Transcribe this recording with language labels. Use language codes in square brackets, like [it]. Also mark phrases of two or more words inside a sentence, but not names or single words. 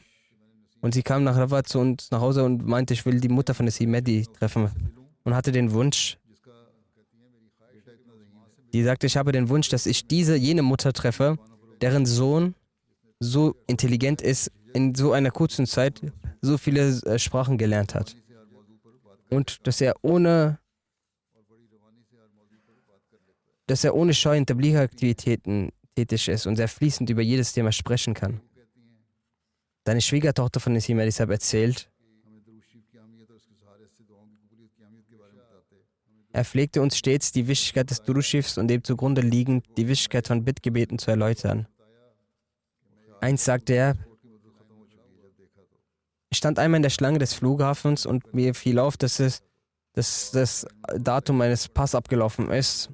[de] Und sie kam nach Rabwa zu uns nach Hause und meinte, ich will die Mutter von Nassim Mehdi treffen und hatte den Wunsch, die sagte, ich habe den Wunsch, dass ich jene Mutter treffe, deren Sohn so intelligent ist, in so einer kurzen Zeit so viele Sprachen gelernt hat. Und dass er ohne Scheu in Tabligh-Aktivitäten tätig ist und sehr fließend über jedes Thema sprechen kann. Seine Schwiegertochter von Nassim Mehdi erzählt, [ur] ہمیں درود شریف کی اہمیت اور اس کے سہارے سے دعاؤں کی قبولیت کی اہمیت کے بارے میں بتاتے [de] er pflegte uns stets die Wichtigkeit des Durud-Schiffs und dem zugrunde liegend die Wichtigkeit von Bittgebeten zu erläutern. Eins sagte er, ich stand einmal in der Schlange des Flughafens und mir fiel auf, dass das Datum meines Pass abgelaufen ist.